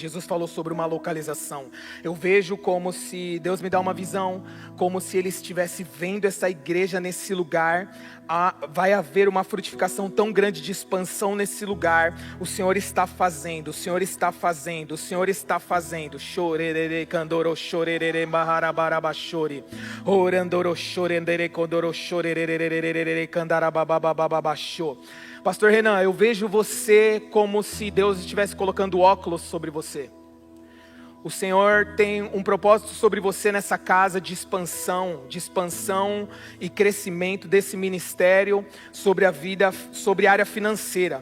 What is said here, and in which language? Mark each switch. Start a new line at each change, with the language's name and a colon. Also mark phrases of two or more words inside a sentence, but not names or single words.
Portuguese: Jesus falou sobre uma localização. Eu vejo como se Deus me dá uma visão, como se Ele estivesse vendo essa igreja nesse lugar. Vai haver uma frutificação tão grande de expansão nesse lugar. O Senhor está fazendo, o Senhor está fazendo, o Senhor está fazendo. Chorerere candoro chorerere maharabarabashori. Orandoro chorendere condoro chorerere candarabababababasho. Pastor Renan, eu vejo você como se Deus estivesse colocando óculos sobre você. O Senhor tem um propósito sobre você nessa casa de expansão e crescimento desse ministério sobre a vida, sobre a área financeira.